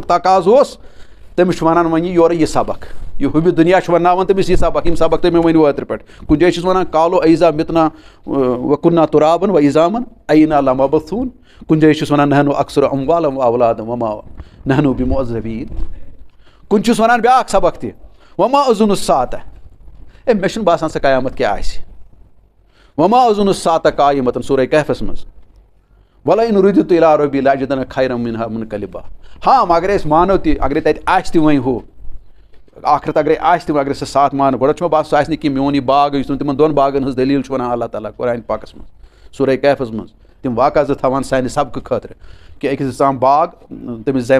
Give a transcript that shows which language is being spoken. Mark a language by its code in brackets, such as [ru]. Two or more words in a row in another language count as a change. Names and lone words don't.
[ks] تقاضہٕ اوس تٔمِس چھُ وَنان وۄنۍ یورٕ یہِ سبق یہِ ہُمہِ دُنیا چھُ وَنناوان تٔمِس یہِ سبق یِم سبق تُہۍ مےٚ ؤنِو اوترٕ پٮ۪ٹھ کُنہِ جایہِ چھُس وَنان [ar] کالو ایزا مِتنا و کُنا تُرابن و ایزامن اینا لمبثوٗن [ks] کُنہِ جایہِ چھُس وَنان [ar] نحنو اکثر اموالم و اولادم وما نحنو بمعذبین [ks] کُنہِ چھُس وَنان بیٛاکھ سبق تہِ [ar] وما اظن الساعة [ks] ہے مےٚ چھُنہٕ باسان سۄ قیامت کیٛاہ آسہِ [ar] وما اظن الساعة قائمة [ks] سورہ کہفس منٛز [ar] ولئن رددت الى ربی لاجدن خیرا منہا [ks] منقلبا ہاں اگرے أسۍ مانو تہِ اگرے تتہِ آسہِ تہِ وۄنۍ ہُہ آخرت اگرے آسہِ تہِ وۄنۍ اگرے سۄ ساتھ مانو گۄڈٕ چھُ مےٚ باسان سُہ آسہِ نہٕ کینٛہہ میون یہِ باغ یُس تِمن 2 باغن ہٕنٛز دٔلیٖل چھُ وَنان اللہ تعالیٰ قرآنِ پاکس منٛز سورہ کہفس منٛز تِم واقعہ 2 تھاوان سانہِ سبقہٕ خٲطرٕ کہِ أکِس دِژام باغ تٔمِس دِژایَم